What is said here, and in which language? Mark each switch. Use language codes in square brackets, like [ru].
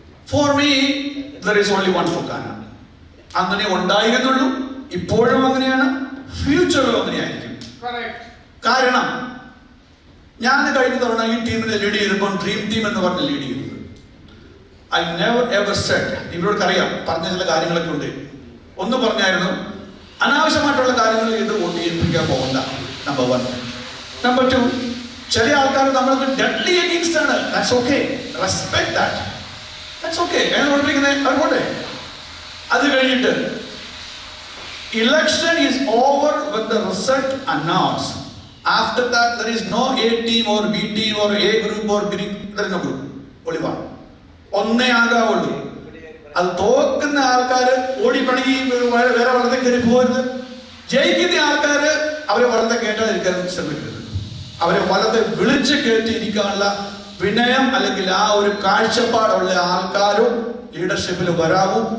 [en] For me there is only one Fokana. [ml] അങ്ങനെ ഉണ്ടായിരുന്നുള്ളൂ, ഇപ്പോഴും അങ്ങനെയാണ്, ഫ്യൂച്ചറും അങ്ങനെയായിരിക്കും. കാരണം ഞാൻ കഴിഞ്ഞ തവണ ഈ ടീമിനെ ലീഡ് ചെയ്തപ്പോൾ ഡ്രീം ടീം എന്ന് പറഞ്ഞ് ലീഡ് ചെയ്തു. [en] I never ever said, [ml] ഇവരോട് അറിയാം പറഞ്ഞ ചില കാര്യങ്ങളൊക്കെ ഉണ്ട്. ഒന്ന് പറഞ്ഞായിരുന്നു, അനാവശ്യമായിട്ടുള്ള കാര്യങ്ങൾ ഇത് വോട്ട് ചെയ്യിപ്പിക്കാൻ പോകണ്ട. നമ്പർ 1. നമ്പർ 2, ചില ആൾക്കാർ നമ്മൾക്ക് ഡെഡ്ലി അഗെയിൻസ്റ്റ് ആണ്. [en] That's okay. Respect that. That's okay. [ml] എന്ന് പറഞ്ഞിരിക്കുന്നത് അതുകൊണ്ട് അത് കഴിഞ്ഞിട്ട് [en] election is over when the result announced. After that there is no A team or B team or A group or B group. There is no group. Only one. [ml] ഒന്നേ ആകാവുള്ളൂ. അത് തോക്കുന്ന ആൾക്കാര് ഓടിപ്പണി വേറെ വളർത്തെ കയറി പോകരുത്. ജയിക്കുന്ന ആൾക്കാര് അവരെ വളർത്തെ കേട്ടാതിരിക്കാൻ ശ്രമിക്കരുത്. അവരെ വളർത്തെ വിളിച്ച് കയറ്റിയിരിക്കാനുള്ള വിനയം അല്ലെങ്കിൽ ആ ഒരു കാഴ്ചപ്പാടുള്ള ആൾക്കാരും ലീഡർഷിപ്പിൽ വരാവൂ.